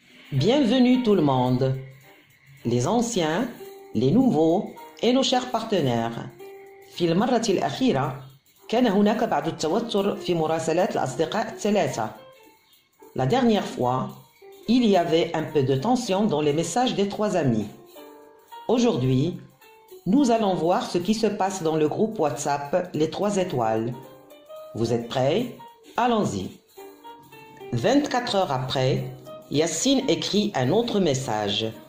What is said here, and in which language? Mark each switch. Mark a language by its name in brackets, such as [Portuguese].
[French] Bienvenue tout le monde. Les anciens, les nouveaux et nos chers partenaires. [Arabic] في المرة الأخيرة كان هناك بعض التوتر في مراسلات الأصدقاء الثلاثة. [French] La dernière fois, il y avait un peu de tension dans les messages des trois amis. Aujourd'hui, nous allons voir ce qui se passe dans le groupe WhatsApp Les Trois Étoiles. Vous êtes prêts? Allons-y. 24 heures après, Yacine écrit un autre message.